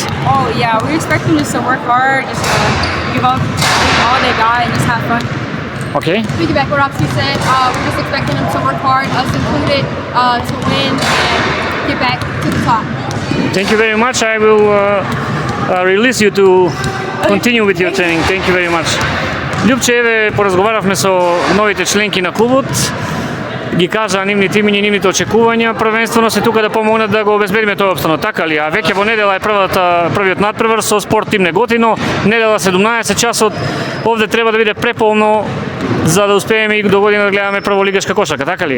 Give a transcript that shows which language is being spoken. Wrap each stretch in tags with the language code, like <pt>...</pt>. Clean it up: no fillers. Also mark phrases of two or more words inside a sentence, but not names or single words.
<en>Oh yeah, we expect them just to work hard, just to give up all they got and just have fun. Okay. Piggyback what Roxy said, we're just expecting them to work hard, us included, to win and get back to the top. Thank you very much. I will release you to continue with your training. Thank you very much.</en> <mk>Љупче, еве поразговаравме со новите членки на клубот. Ги кажаа нивните имиња и нивните очекувања, првенствено се тука да помогнат да го обезбедиме тој опстанок, така ли? А веќе во недела е првиот натпревар со Спорт Тим Неготино, недела 17 часот, овде треба да биде преполно за да успееме и до година да гледаме прволигашка кошарка, така ли?</mk>